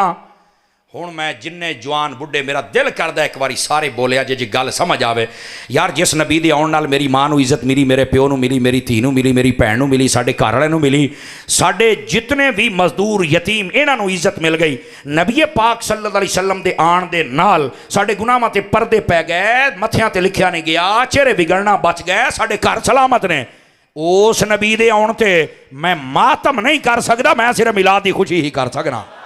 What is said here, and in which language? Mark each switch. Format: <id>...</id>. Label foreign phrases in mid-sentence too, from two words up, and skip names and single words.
<pa>ਹੁਣ ਮੈਂ ਜਿੰਨੇ ਜਵਾਨ ਬੁੱਢੇ ਮੇਰਾ ਦਿਲ ਕਰਦਾ ਇੱਕ ਬਾਰੀ ਸਾਰੇ ਬੋਲਿਆ ਜੇ ਗੱਲ ਸਮਝ ਆਵੇ ਯਾਰ, ਜਿਸ ਨਬੀ ਦੇ ਆਉਣ ਨਾਲ ਮੇਰੀ ਮਾਂ ਨੂੰ ਇੱਜ਼ਤ ਮਿਲੀ, ਮੇਰੇ ਪਿਓ ਨੂੰ ਮਿਲੀ, ਮੇਰੀ ਧੀ ਨੂੰ ਮਿਲੀ, ਮੇਰੀ ਭੈਣ ਨੂੰ ਮਿਲੀ, ਸਾਡੇ ਘਰ ਵਾਲੇ ਨੂੰ ਮਿਲੀ, ਸਾਡੇ ਜਿੰਨੇ ਭੀ ਮਜ਼ਦੂਰ ਯਤੀਮ ਇਹਨਾਂ ਨੂੰ ਇੱਜ਼ਤ ਮਿਲ ਗਈ। ਨਬੀ ਪਾਕ</pa> <ar>صلى الله عليه وسلم</ar> <pa>ਦੇ ਆਣ ਦੇ ਨਾਲ ਸਾਡੇ ਗੁਨਾਹਾਂ ਤੇ ਪਰਦੇ ਪੈ ਗਏ, ਮੱਥਿਆਂ ਤੇ ਲਿਖਿਆ ਨਹੀਂ ਗਿਆ, ਚਿਹਰੇ ਬਿਗੜਨਾ ਬਚ ਗਏ, ਸਾਡੇ ਘਰ ਸਲਾਮਤ ਨੇ। ਉਸ ਨਬੀ ਦੇ ਆਉਣ ਤੇ ਮੈਂ ਮਾਤਮ ਨਹੀਂ ਕਰ ਸਕਦਾ, ਮੈਂ ਸਿਰਫ਼ ਮਿਲਾਦ ਦੀ ਖ਼ੁਸ਼ੀ ਹੀ ਕਰ ਸਕਨਾ।</pa>